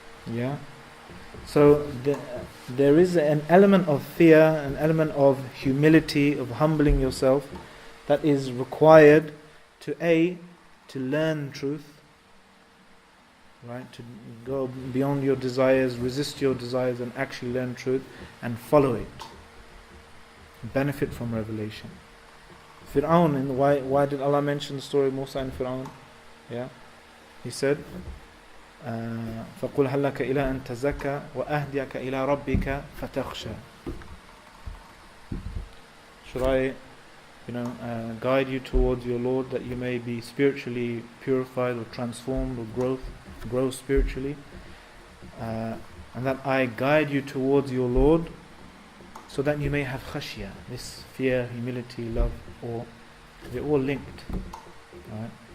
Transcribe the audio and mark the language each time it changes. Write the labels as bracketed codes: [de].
[en] Yeah. So there is an element of fear, an element of humility, of humbling yourself, that is required to learn truth, right? To go beyond your desires, resist your desires, and actually learn truth and follow it. Benefit from revelation. Fir'aun, and why did Allah mention the story of Musa and Fir'aun? Yeah, He said, [ar] فَقُلْ هَلَّكَ إِلَىٰ أَن تَزَكَّى وَأَهْدِيَكَ إِلَىٰ رَبِّكَ فَتَخْشَى. [en] Should I, guide you towards your Lord that you may be spiritually purified or transformed or grow spiritually, and that I guide you towards your Lord so that you may have khashya, this fear, humility, love, awe. They're all linked. Right?